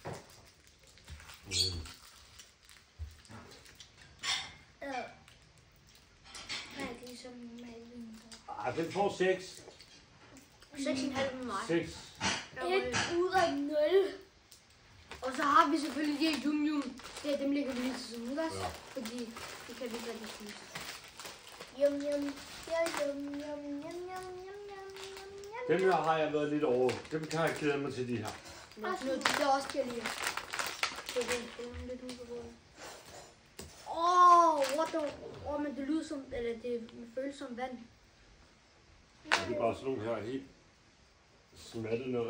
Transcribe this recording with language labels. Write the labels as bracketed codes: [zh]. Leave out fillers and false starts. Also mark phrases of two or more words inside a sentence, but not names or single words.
[da] Nej, det er som normalt. Den får 6. 6,5 med mig. 6. 1 ud af 0. Og så har vi selvfølgelig de her Yum Yum. Det er dem, lægger vi lige til som udgårs. Ja. Fordi det kan vi ikke rigtig spise. Yum, yum. Ja, yum, yum, yum, yum, yum, yum, Dem her har jeg været lidt over. Dem kan jeg glæde mig til de her. Men også noget, det er også kan jeg lide. Det er lidt ude på bordet. Men det lyder som, eller det føles som vand. Det er bare sådan nogle her helt smattet ned.